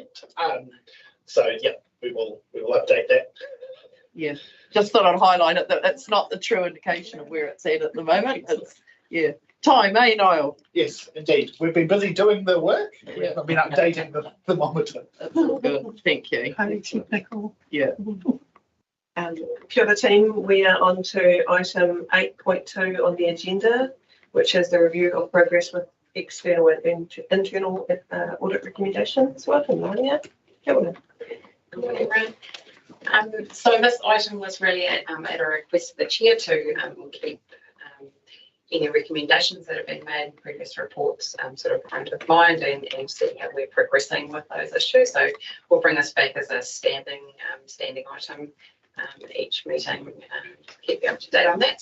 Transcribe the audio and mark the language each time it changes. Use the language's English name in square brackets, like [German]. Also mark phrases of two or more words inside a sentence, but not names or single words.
[English] So yeah, we will update that. Yeah, just thought I'd highlight it that it's not the true indication of where it's at the moment. It's time, eh, Niall? Yes, indeed. We've been busy doing the work. We've been updating the thermometer. That's all good. Thank you. Yeah. [Māori] Kia ora [English] team, we are on to item 8.2 on the agenda, which is the review of progress with external and internal audit recommendations. Welcome, Nadia. [Māori] Kia ora. [English] Good morning, everyone. So this item was really at a request of the chair to keep any recommendations that have been made in previous reports sort of front of mind and see how we're progressing with those issues. So we'll bring this back as a standing item each meeting, keep you up to date on that.